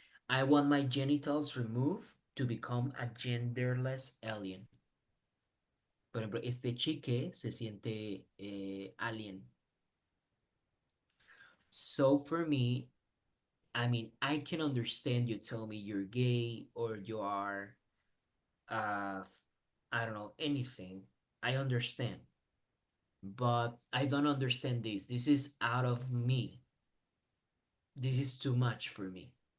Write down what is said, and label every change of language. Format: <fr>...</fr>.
<en>I want my genitals removed to become a genderless alien.</en> <es>Por ejemplo, este chique se siente alien.</es> <en>So for me, I mean, I can understand you tell me you're gay or you are, uh, I don't know, anything. I understand. But I don't understand this. This is out of me. This is too much for me.</en>